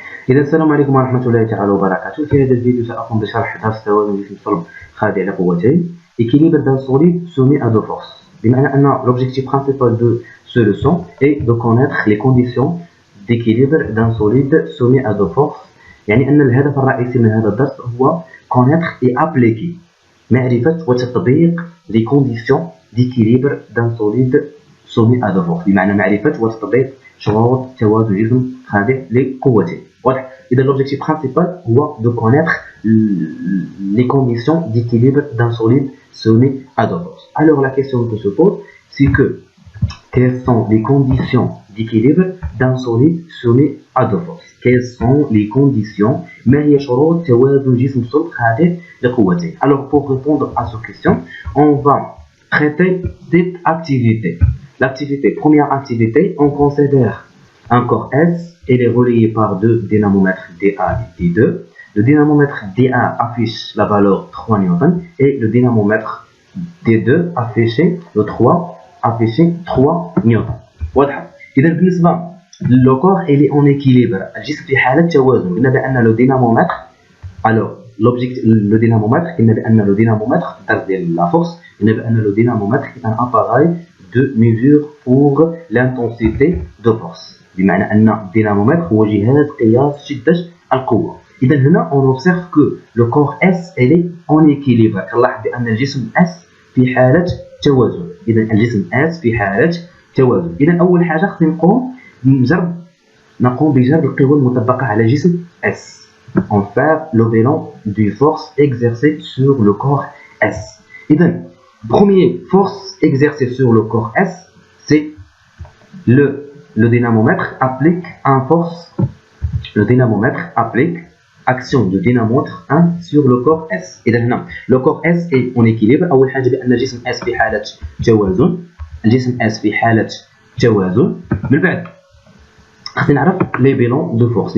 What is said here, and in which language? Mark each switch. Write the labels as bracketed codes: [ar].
[ar] إذا السلام عليكم ورحمة الله تعالى وبركاته. في هذا الفيديو سأقوم بشرح درس توازن جسم صلب خاضع لقوتين [fr] équilibre d'un solide soumis à deux forces. [ar] بمعنى أن [fr] l'objectif principal de ce leçon est de connaître les conditions d'équilibre d'un solide soumis à deux forces. [ar] يعني أن الهدف الرئيسي من هذا الدرس هو [fr] connaître et appliquer [ar] معرفة وتطبيق [fr] les conditions d'équilibre d'un solide soumis à deux forces. [ar] بمعنى معرفة وتطبيق شروط توازن جسم خاضع لقوتين. واضح؟ إذا [fr] l'objectif principal هو de connaître les conditions d'équilibre d'un solide soumis à deux forces. Alors la question que se pose, c'est que quelles sont les conditions d'équilibre d'un solide soumis à deux forces? Quelles sont les conditions [ar] ما هي شروط توازن جسم صلب خاضع لقوتين? [fr] Alors pour répondre à cette question, on va traiter cette activité. L'activité, première activité, on considère un corps S. Il est relié par deux dynamomètres DA et D2. Le dynamomètre DA affiche la valeur 3 Newton et le dynamomètre D2 affiche le 3 Newton. [ar] واضح؟ إذا بالنسبة [fr] le corps il est en équilibre. [ar] الجسم في حالة توازن. قلنا بأن [fr] le dynamomètre alors l'objectif le dynamomètre قلنا بأن le dynamomètre [ar] الدرس ديال [fr] la force قلنا بأن le dynamomètre est un appareil de mesure pour l'intensité de force. [ar] بمعنى أن الدينامومتر هو جهاز قياس شدة القوة. إذا هنا [fr] on observe que le corps S est en équilibre. [ar] كنلاحظ بأن الجسم S في حالة توازن. إذا الجسم S في حالة توازن. إذا أول حاجة خصنا نقوم بجرد القوى المطبقة على جسم S. [fr] On fait le bilan du force exercée sur le corps S. إذا première force exercée sur le corps S, c'est le dynamomètre applique action de dynamomètre 1 sur le corps S. [ar] إذا هنا [fr] le corps S est en équilibre. [ar] أول حاجة بأن الجسم S في حالة توازن. الجسم S في حالة توازن. من بعد خصنا نعرف لي بيلون دو فورس.